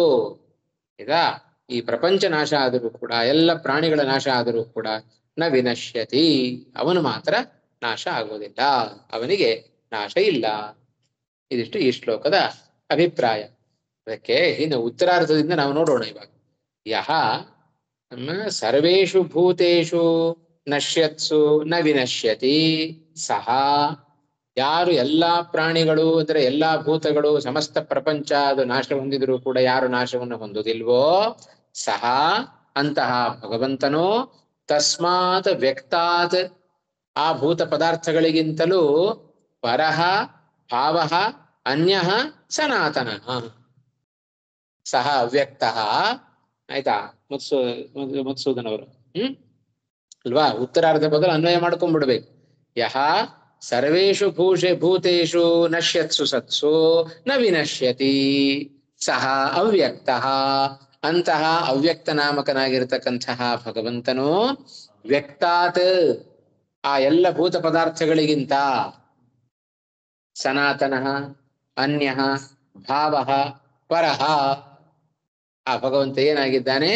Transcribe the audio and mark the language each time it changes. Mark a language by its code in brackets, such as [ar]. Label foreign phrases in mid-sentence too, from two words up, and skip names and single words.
[kn] ಇದಾ ಈ ಪ್ರಪಂಚ ನಾಶ ಆದರೂ ಕೂಡ, ಎಲ್ಲ ಪ್ರಾಣಿಗಳ ನಾಶ ಆದರೂ ಕೂಡ [sa] ನ ವಿನಶ್ಯತಿ, [kn] ಅವನು ಮಾತ್ರ ನಾಶ ಆಗುವುದಿಲ್ಲ, ಅವನಿಗೆ ನಾಶ ಇಲ್ಲ. ಇದಿಷ್ಟು ಈ ಶ್ಲೋಕದ ಅಭಿಪ್ರಾಯ. ಅದಕ್ಕೆ ಇನ್ನು ಉತ್ತರಾರ್ಧದಿಂದ ನಾವು ನೋಡೋಣ ಇವಾಗ. [sa] ಯಹ ಸರ್ವೇಷು ಭೂತೇಷು ನಶ್ಯತ್ಸು ನ ವಿನಶ್ಯತಿ ಸಹ, [kn] ಯಾರು ಎಲ್ಲಾ ಪ್ರಾಣಿಗಳು ಅಂದ್ರೆ ಎಲ್ಲಾ ಭೂತಗಳು ಸಮಸ್ತ ಪ್ರಪಂಚ ಅದು ನಾಶ ಹೊಂದಿದ್ರು ಕೂಡ ಯಾರು ನಾಶವನ್ನು ಹೊಂದುವುದಿಲ್ವೋ ಸಹ ಅಂತಹ ಭಗವಂತನು [sa] ತಸ್ಮಾತ್ ವ್ಯಕ್ತಾತ್ [kn] ಆ ಭೂತ ಪದಾರ್ಥಗಳಿಗಿಂತಲೂ [sa] ಪರಃ ಭಾವಃ ಅನ್ಯಃ ಸನಾತನಃ ಸಹ ಅವ್ಯಕ್ತಃ. [kn] ಆಯ್ತಾ? ಮಧುಸೂದನ್ ಅವರು ಅಲ್ವಾ? ಉತ್ತರಾರ್ಧ ಬದಲು ಅನ್ವಯ ಮಾಡ್ಕೊಂಡ್ಬಿಡ್ಬೇಕು. [sa] ಯಹ ಸರ್ವೇಷು ಭೂತೇಷು ನಶ್ಯತ್ಸು ಸತ್ಸು ನ ವಿನಶ್ಯತಿ ಸಹ ಅವ್ಯಕ್ತಃ, [kn] ಅಂತಹ ಅವ್ಯಕ್ತ ನಾಮಕನಾಗಿರ್ತಕ್ಕಂತಹ ಭಗವಂತನು ವ್ಯಕ್ತಾತ್ ಆ ಎಲ್ಲ ಭೂತ ಪದಾರ್ಥಗಳಿಗಿಂತ [sa] ಸನಾತನಃ ಅನ್ಯಃ ಭಾವಃ ಪರಃ, [kn] ಆ ಭಗವಂತ ಏನಾಗಿದ್ದಾನೆ?